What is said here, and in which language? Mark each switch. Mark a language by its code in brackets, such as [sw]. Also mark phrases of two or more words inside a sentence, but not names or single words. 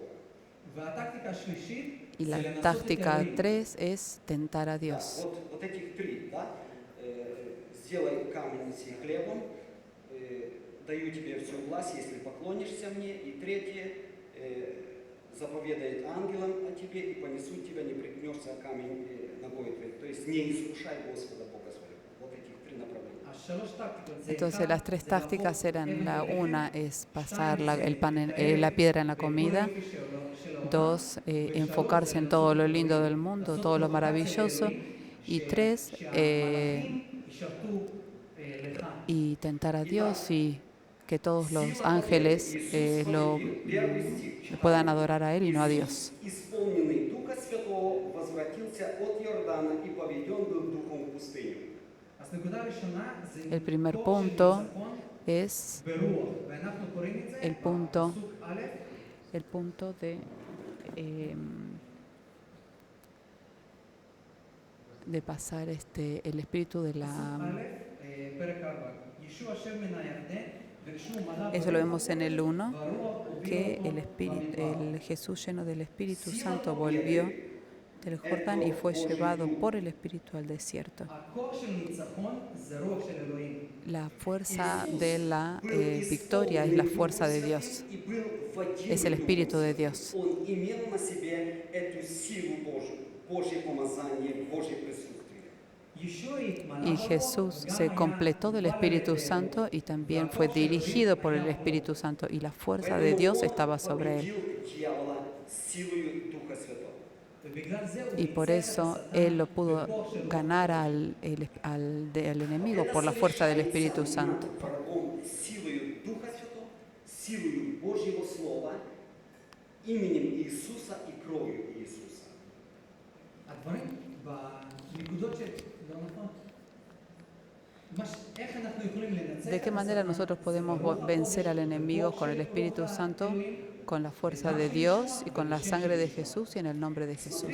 [he] והטקטיקה השלישית [es] Y [he] זה [es] la [he] לנסות את [es] táctica [he] אלוהים. [es] 3 es tentar a Dios. [ru] Вот этих три, да? Сделай камень сей хлебом, даю тебе всю власть, если поклонишься мне. И третье, заповедает ангелам о тебе и понесут тебя, не прикнешься о камень ногой твоей. То есть не искушай Господа Бога своего. Вот этих три направления. [he] השלוש טקטיקות זה [es] Entonces las tres [he] זה [es] tácticas [he] להפוך [es] eran, [he] אבן [es] la [he] ללחם, [es] una es pasar [he] שתיים, [es] el pan [he] להתאהב [es] la piedra en la [he] בכל [es] comida, [he] היופי של העולם, [es] dos, [he] ושלוש, [es] enfocarse [he] זה [es] en [he] לעשות [es] todo lo lindo [he] אלוהים, [es] del mundo, [he] לעשות [es] todo lo [he] פרובוקציה [es] maravilloso, [he] לאלוהים, [es] y tres, [he] שהמלאכים ישרתו לך. [es] y tentar a Dios y que todos los [ru] Сила [es] ángeles [ru] победы. Иисус победил. Первый стих читаем. [es] puedan adorar a Él y no a [ru] Иисус, [es] Dios. [ru] исполненный Духа Святого, возвратился от Иордана и поведен был Духом в пустыню. [he] אז נקודה ראשונה זה [es] El primer [he] כוח של [es] punto [he] ניצחון [es] es [he] ברוח, ואנחנו קוראים את זה [es] el punto, [he] בפסוק א', [es] el punto de pasar el espíritu de [he] פסוק [es] la... [he] א', פרק 4. ישוע אשר מן הירדן, ורשום מלא [es] Eso lo vemos en el 1, [he] ברוח הוביל [es] que [he] אותו [es] el, [he] במדבר. [es] el Jesús lleno del Espíritu Santo volvió del Jordán y fue llevado por el Espíritu al desierto. [he] הכוח של ניצחון זה רוח של אלוהים. [es] La fuerza de la victoria es la fuerza de Dios, es el Espíritu de Dios. [ru] Он имел на себе эту силу Божию, Божье помазание, Божье присутствие. [he] ישוע התמלא [es] Y [he] ברוח, [es] Jesús [he] וגם [es] se [he] היה [es] completó del [he] מוגבל [es] Espíritu [he] על ידי [es] Santo [he] אלוהים. [es] y también fue dirigido por el Espíritu Santo y la fuerza de Dios estaba sobre él. [ru] Победил дьявола силою Духа Святого. [he] ובגלל זה הוא [es] Y por [he] ניצח את [es] eso [he] השטן [es] él lo pudo [he] בכוח של רוח [es] ganar al enemigo por la fuerza del Espíritu Santo. [ru] Над врагом силою Духа Святого, силою Божьего Слова, именем Иисуса и кровью Иисуса. [he] הדברים בנקודות של... לא נכון? איך אנחנו יכולים לנצח [es] ¿De qué [he] את [es] manera [he] השטן? [es] nosotros podemos vencer al enemigo con el Espíritu Santo, con la fuerza de Dios y con la sangre de Jesús y en el nombre de Jesús?